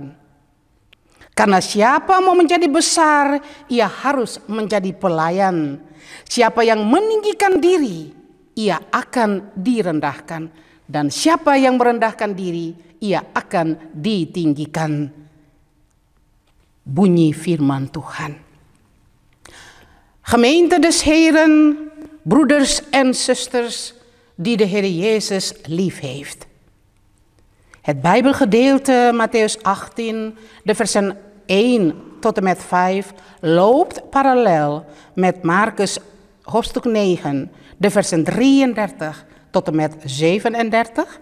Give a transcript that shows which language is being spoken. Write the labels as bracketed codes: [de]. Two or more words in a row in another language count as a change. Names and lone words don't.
[id] Karena siapa mau menjadi besar, ia harus menjadi pelayan. Siapa yang meninggikan diri, ia akan direndahkan. Dan siapa yang merendahkan diri, ia akan ditinggikan. Bunyi firman Tuhan. [nl] Gemeente des Heren, broeders en zusters die de Heer Jezus lief heeft. Het Bijbelgedeelte Mattheüs 18, de versen 1 tot en met 5, loopt parallel met Markus hoofdstuk 9, de versen 33 tot en met 37.